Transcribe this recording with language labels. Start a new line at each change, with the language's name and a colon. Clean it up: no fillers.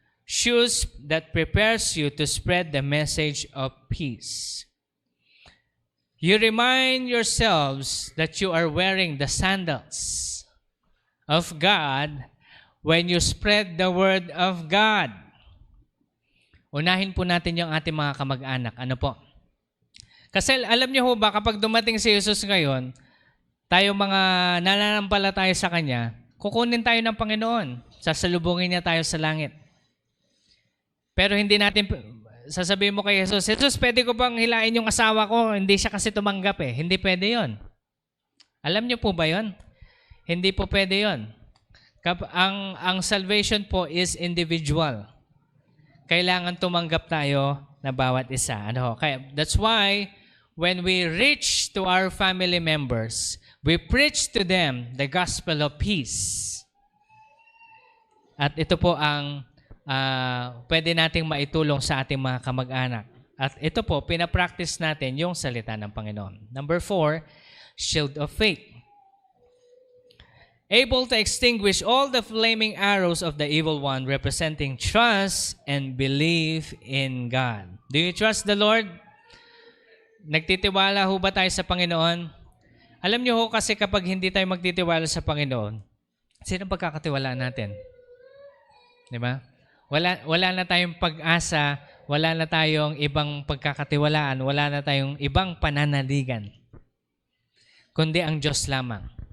English: Shoes that prepares you to spread the message of peace. You remind yourselves that you are wearing the sandals of God when you spread the word of God.
Filipino: Unahin po natin yung ating mga kamag-anak. Ano po? Kasi alam niyo ho ba, kapag dumating si Jesus ngayon, tayo mga nananampalataya sa Kanya, kukunin tayo ng Panginoon. Sasalubungin niya tayo sa langit. Pero hindi natin, sasabihin mo kay Jesus, Jesus, pwede ko bang hilain yung asawa ko? Hindi siya kasi tumanggap eh. Hindi pwede yon. Alam niyo po ba yon? Hindi po pwede yon. Ang salvation po
English: is individual.
Filipino: Kailangan tumanggap tayo na bawat isa. Ano?
English: Kaya, that's why, when we reach to our family members, we preach to them the gospel of peace.
Filipino: At ito po ang pwede nating maitulong sa ating mga kamag-anak. At ito po, pinapractice natin yung salita ng Panginoon.
English: Number 4, shield of faith. Able to extinguish all the flaming arrows of the evil one, representing trust and belief in God. Do you trust the Lord?
Filipino: Nagtitiwala ho ba tayo sa Panginoon? Alam niyo ho kasi kapag hindi tayo magtitiwala sa Panginoon, sino pagkakatiwalaan natin? Di ba? Wala na tayong pag-asa, wala na tayong ibang pagkakatiwalaan, wala na tayong ibang pananaligan, kundi ang Diyos lamang.